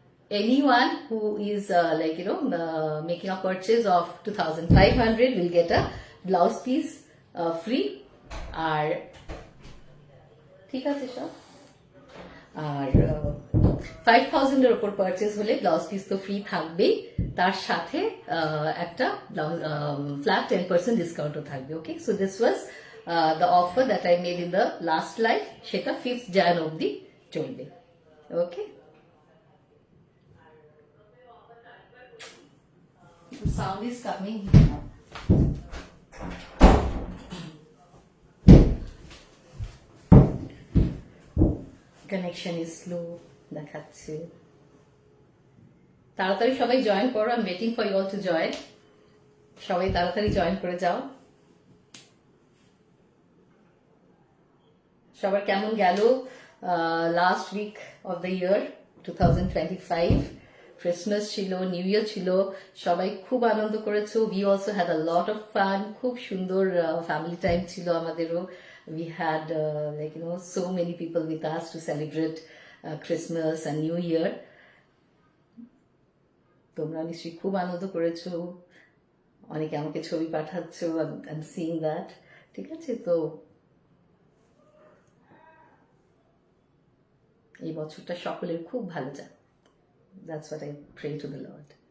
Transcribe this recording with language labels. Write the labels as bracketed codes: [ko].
[en] anyone who is making a purchase of 2500 will get a blouse piece free। [bn] আর ঠিক আছে সব। আর 5000 এর উপর পারচেজ হলে ব্লাউজ পিস তো ফ্রি থাকবেই, তার সাথে একটা ফ্ল্যাট 10% ডিসকাউন্টও থাকবে। [en] okay, so this was the offer that I made in the last live, [bn] সেটা 5th Jan অবধি চলবে। [en] ওকে, the sound is coming now. Connection is slow দেখাচ্ছে। [bn] তাড়াতাড়ি সবাই জয়েন করো। [en] I'm waiting for you all to join. [bn] সবাই তাড়াতাড়ি জয়েন করে যাও। সবার কেমন গেল [en] Last week of the year 2025? [bn] Christmas ছিল, নিউ ইয়ার ছিল, সবাই খুব আনন্দ করেছো। [en] We also had a lot of fun. [bn] খুব সুন্দর ফ্যামিলি টাইম ছিল আমাদেরও। [en] We had so many people with us to celebrate Christmas and New Year. [bn] তোমরা নিশ্চয়ই খুব আনন্দ করেছো। অনেকে আমাকে ছবি পাঠাচ্ছো, [en] I'm seeing that। [bn] ঠিক আছে, তো এই বছরটা সকলের খুব ভালো যাক। [en] That's what I pray to the Lord.